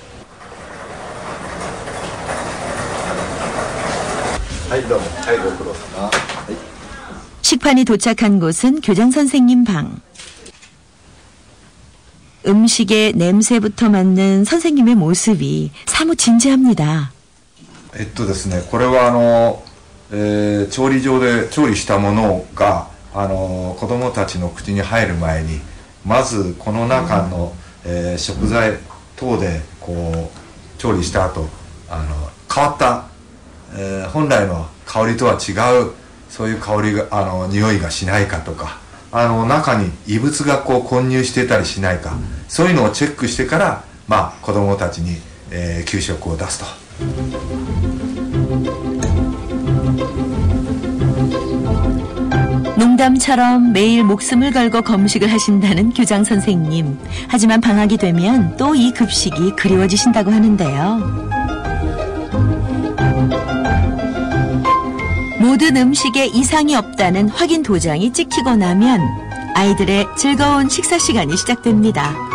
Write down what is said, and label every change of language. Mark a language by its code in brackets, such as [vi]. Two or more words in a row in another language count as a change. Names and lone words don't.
[ko] 식판이 도착한 곳은 교장 선생님 방. 음식의 냄새부터 맡는 선생님의 모습이 사뭇 진지합니다. [ja] ですね、これは調理場で調理したものが子供たちの口に入る前にまずこの中の、食材等でこう調理した後変わった、本来の香りとは違うそういう香りが匂いがしないかとか中に異物がこう混入してたりしないか、そういうのをチェックしてから、子供たちに、給食を出すと。 [ko] 농담처럼 매일 목숨을 걸고 검식을 하신다는 교장 선생님. 하지만 방학이 되면 또 이 급식이 그리워지신다고 하는데요. 모든 음식에 이상이 없다는 확인 도장이 찍히고 나면 아이들의 즐거운 식사 시간이 시작됩니다.